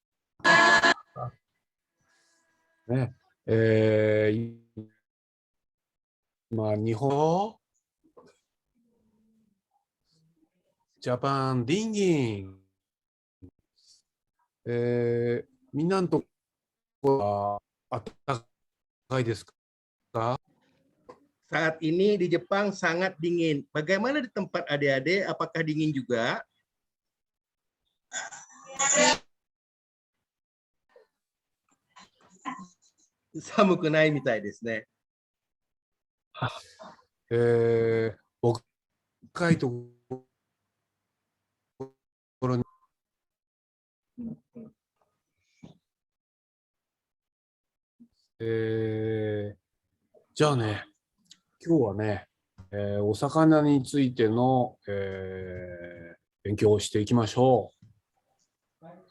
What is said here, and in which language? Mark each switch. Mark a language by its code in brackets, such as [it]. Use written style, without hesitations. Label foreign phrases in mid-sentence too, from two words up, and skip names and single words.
[ja] ね、今、日本、ジャパンディンギン、みんなのところは暖かいですか? [id] Saat ini di Jepang sangat dingin. Bagaimana di tempat adik-adik? Apakah dingin juga? [ja] 寒くないみたいですね。北海道にじゃあね、今日はね、お魚についての、勉強をしていきましょう。